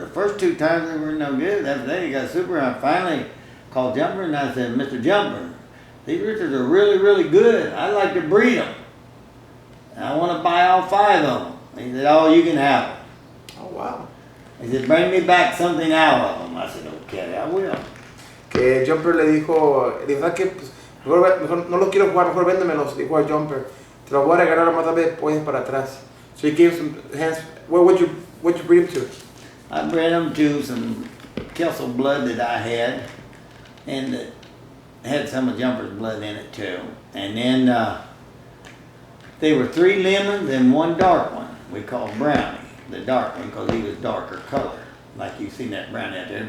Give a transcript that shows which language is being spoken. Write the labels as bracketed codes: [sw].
[en] The first 2 times they were no good. After that, they got super. I finally called Jumper and I said, Mr. Jumper, these roosters are really, really good. I'd like to breed them. I want to buy all 5 of them. He said, oh, you can have them. Oh, wow. He said, bring me back something out of them. I said, okay, I will. [es] Que Jumper le dijo, ¿sabes qué? Pues, mejor no los quiero jugar, mejor véndemelos, dijo a Jumper. Te los voy a regalar más tarde después para atrás. [en] So he gave some hands. What'd you breed them to? I bred them to some Kelso blood that I had, and that had some of Jumper's blood in it too. And then they were 3 lemons and 1 dark one. We called Brownie, the dark one, because he was darker color, like you seen that brownie out there.